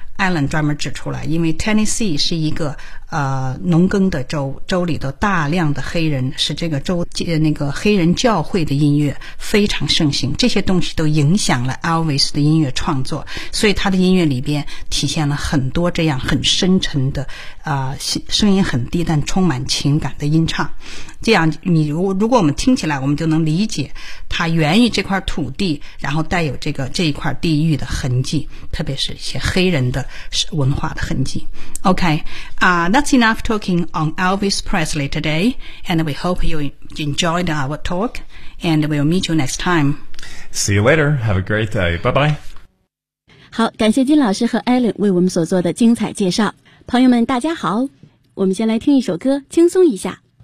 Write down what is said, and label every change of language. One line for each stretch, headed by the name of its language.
Chinese: Alan 专门指出来，因为 Tennessee 是一个农耕的州，州里的大量的黑人，使这个州那个黑人教会的音乐非常盛行，这些东西都影响了 Elvis 的音乐创作，所以他的音乐里边体现了很多这样很深沉的声音很低但充满情感的音唱。这样你如果我们听起来，我们就能理解他源于这块土地，然后带有这个这一块地域的痕迹，特别是一些黑人的文化的痕迹。
English: OK, that's enough talking on Elvis Presley today, and we hope you enjoyed our talk, and we'll meet you next time. See you later. Have a great day. Bye bye.
Chinese: 好，感谢金老师和 Alan 为我们所做的精彩介绍。朋友们，大家好，我们先来听一首歌，轻松一下。